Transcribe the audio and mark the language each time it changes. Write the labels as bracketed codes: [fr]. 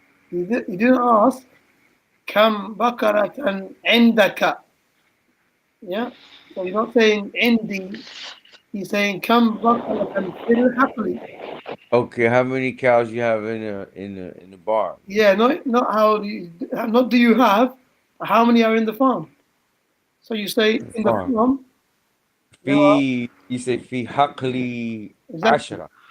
[en] You didn't ask [ar] كم بقرة عندك. [en] Yeah? So you're not saying عندي. He's saying [ar] كم بقرة في الحقل. [en] Okay, how many cows you have in the barn? Yeah, not how do you have, how many are in the farm. So you say in the farm. You say [ar] في حقلي 10.